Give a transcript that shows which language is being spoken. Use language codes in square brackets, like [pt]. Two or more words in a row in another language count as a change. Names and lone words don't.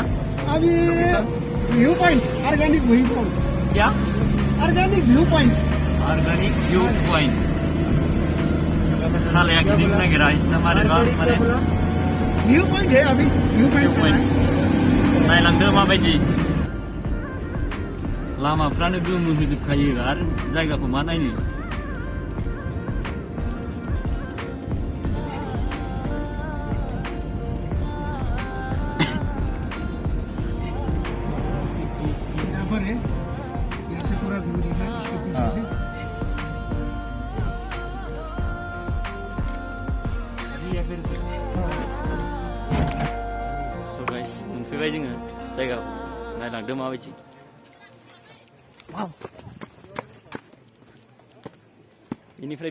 [hi] अभी व्यू पॉइंट ऑर्गेनिक व्यू पॉइंट क्या ऑर्गेनिक व्यू पॉइंट [brx] ऑर्गेनिक व्यू पॉइंट सालाया गिदिंनो नागिरा इसना मानोबा माने [hi] व्यू पॉइंट है अभी व्यू पॉइंट [brx] नायलांदो माबायदि लामाफ्रानो गोमो होजोबखायो आरो जायगाखौ मा नायनो [hi] यहाँ पर है यहाँ से पूरा व्यू दिख रहा है इसके पीछे से [en] So guys [brx] मोनफैबाय जोङो जायगाखौ नायलांदो माबायदि बेनिफ्राय